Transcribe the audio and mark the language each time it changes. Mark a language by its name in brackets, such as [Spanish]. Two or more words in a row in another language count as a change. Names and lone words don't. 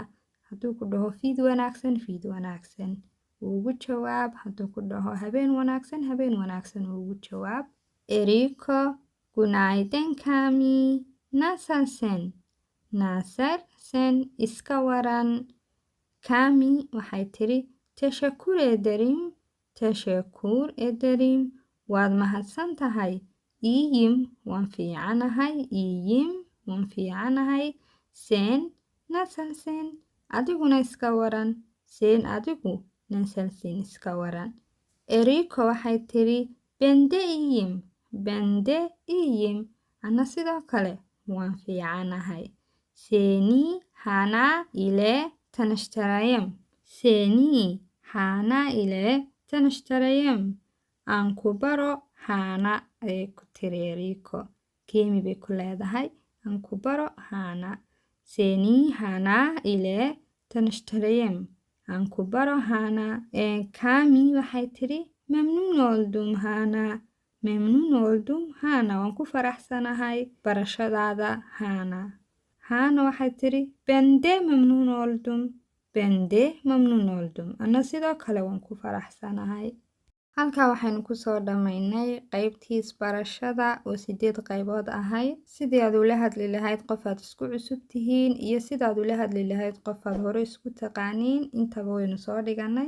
[Somali] Hadduu ku dhaho fiid wanaagsan ugu jawaab. Hadduu ku dhaho habeen wanaagsan ugu jawaab. Eriko, [Turkish] Günaydın Kami. Nasılsın? Nasılsın? [Somali] Iska waran. Kami waxay tiri [Turkish] teşekkür ederim. [Somali] Waad mahadsan tahay. İyiyim, waan fiicanahay. [Turkish] Sen nasılsın? [Somali] Adiguna iska waran. Sen adigu nasılsın iska waran. Eriko waxay tiri [Turkish] bende iyiyim. [Somali] Ana sidoo kale waan fiicanahay. [Turkish] Seni Hana ile tanishtarayım. [Somali] Aan ku baro Hana ayay ku tiri Eriko. Keemi bay ku leedahay. Aan ku baro Hana. [Turkish] Seni Hana ile tanishtarayım. [Somali] Aan ku baro Hana. Kami waxay tiri [Turkish] memnun oldum Hana. [Somali] Waan ku faraxsanahay barashadaada Hana. Hana waxay tiri [Turkish] bende memnun oldum. [Somali] Ana sidoo kale waan ku faraxsanahay. Halkaa waxaynu kusoo dhammaynay qaybtii isbarashada oo 8 qaybood ahayd. Sidii aad ula hadli lahayd qof aad isku cusub tihiin iyo sidaad ula hadli lahayd qof aad hore isku taqaaniin intaba waynu soo dhiganay.